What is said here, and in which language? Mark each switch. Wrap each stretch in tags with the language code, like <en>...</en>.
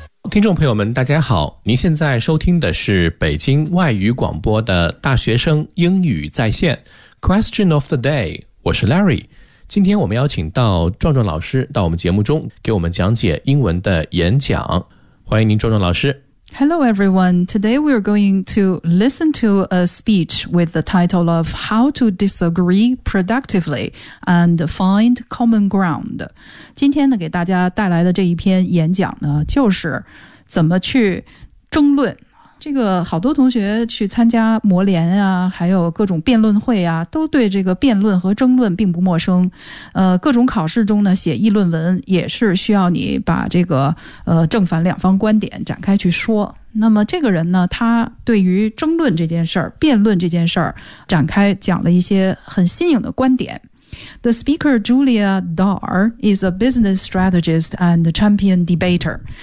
<zh>听众朋友们大家好，您现在收听的是北京外语广播的大学生英语在线 Question of the day， 我是 Larry。今天我们邀请到壮壮老师到我们节目中给我们讲解英文的演讲，欢迎您壮壮老师。</zh> <en>Hello everyone, today we are going to listen to a speech with the title of How to Disagree Productively and Find Common Ground。</en> <zh>今天呢给大家带来的这一篇演讲呢就是怎么去争论。这个好多同学去参加模联啊，还有各种辩论会啊，都对这个辩论和争论并不陌生。各种考试中呢，写议论文也是需要你把这个正反两方观点展开去说。那么这个人呢，他对于争论这件事儿、辩论这件事儿展开讲了一些很新颖的观点。</zh> <en>The speaker Julia Dar is a business strategist and champion debater.</en>